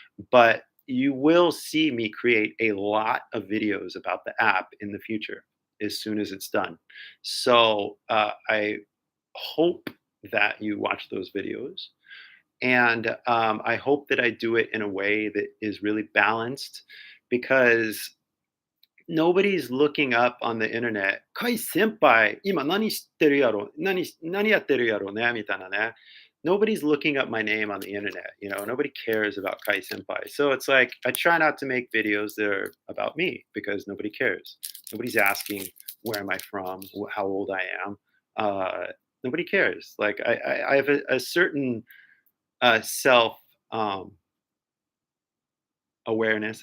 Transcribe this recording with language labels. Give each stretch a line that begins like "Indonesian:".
English: But you will see me create a lot of videos about the app in the future as soon as it's done. So I hope that you watch those videos. And I hope that I do it in a way that is really balanced because nobody's looking up on the internet.
Japanese: 甲斐先輩、今何知ってるやろ何やってるやろねみたいなね。
English: Nobody's looking up my name on the internet. Nobody cares about Kai Senpai. So it's like I try not to make videos that are about me because nobody cares. Nobody's asking where am I from, how old I am. Nobody cares. Like I have a certain self um, awareness.